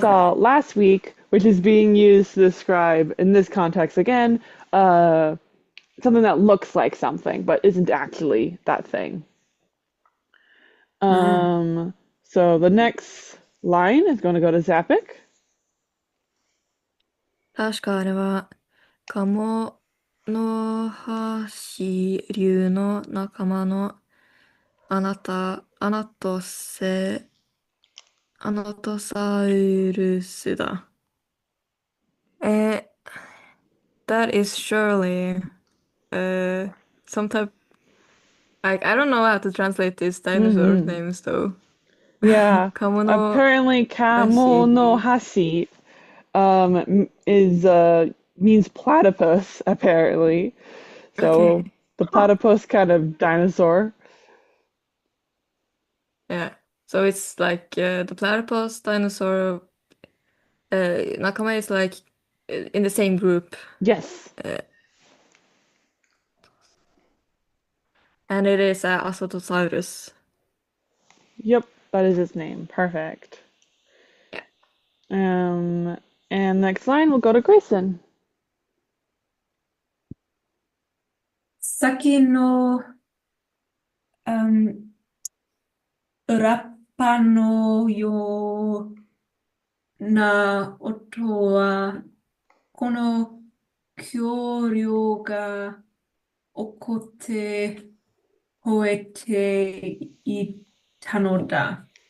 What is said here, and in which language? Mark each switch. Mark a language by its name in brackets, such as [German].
[English] saw last week, which is being used to describe, in this context again, uh, something that looks like something, but isn't actually that thing. Mm. So the next line is going to go to Zapik. [Japanese] 確かあれは、カモノハシ竜の仲間のアナトサウルスだ。 [English] Eh, that is surely uh some type like I don't know how to translate these dinosaur Hmm. names though. Yeah. [Japanese] Kamono [English] Apparently, [Japanese] kamo no Hashi. [English] hashi is means platypus, apparently. So Okay. the Huh. platypus kind of dinosaur. Yeah. So it's like the platypus dinosaur [Japanese] Nakama [English] is like in the same group. Yes. Uh, and it is Asotosaurus. Yep, that is his name. Perfect. Yeah. Um, and next line we'll go to Grayson. [Japanese] 先の、ラッパのような音は、この恐竜が起こって吠えていたのだ。